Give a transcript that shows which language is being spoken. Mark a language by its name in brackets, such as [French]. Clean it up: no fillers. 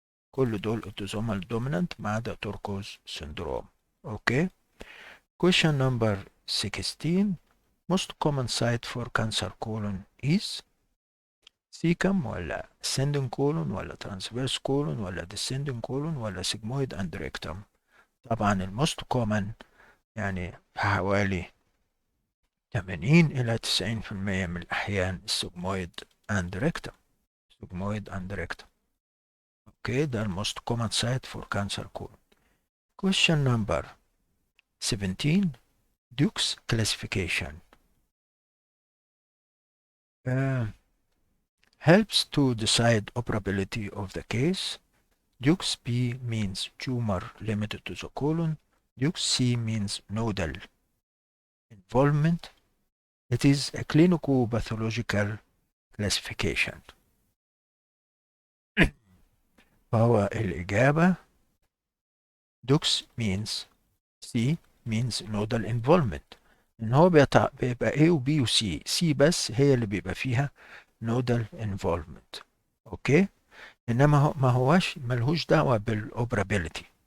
[Arabic] كل دول [English] autosomal dominant [Arabic] ما عدا Torkos syndrome. [English] Okay. Question number 16. Most common site for cancer colon is cecum ولا ascending colon ولا transverse colon ولا descending colon ولا sigmoid and rectum. [Arabic] طبعا الموست common يعني حوالي 80 إلى 90% من الأحيان [English] sigmoid and rectum. sigmoid and rectum. Okay ده الموست common site for cancer colon. Question number 17. Duke's classification helps to decide operability of the case. Duke's B means tumor limited to the colon. Duke's C means nodal involvement. It is a clinico-pathological classification. [Arabic] فهو الإجابة [English] Duke's means C means nodal involvement. [Arabic] إن هو بيبقى A و B و C. C بس هي اللي بيبقى فيها nodal involvement. أوكي؟ إنما هو ما هوش ملهوش دعوة بالأوبرابيلتي.